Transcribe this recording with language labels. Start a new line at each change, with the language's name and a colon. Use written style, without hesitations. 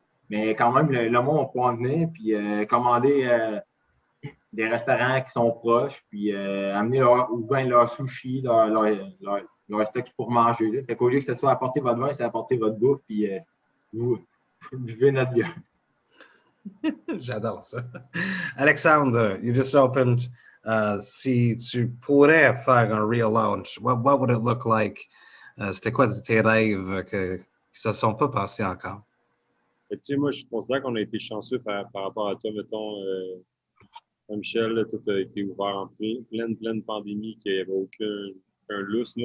French: Mais quand même, le monde peut en venir, puis commander des restaurants qui sont proches, puis amener ou bien leur sushi, leur stock pour manger. Là. Fait qu'au lieu que ce soit apporter votre vin, c'est apporter votre bouffe, puis vous buvez notre bière. J'adore ça.
English: Alexandre, you just opened.
French: Si tu pourrais faire un
English: real launch, what would it look like?
French: C'était quoi tes rêves qui ne se sont pas passés encore? Tu sais, moi, je considère qu'on a été chanceux par rapport à toi, mettons. Michel, là, tout a été ouvert en pleine pandémie, qu'il n'y avait aucun lousse.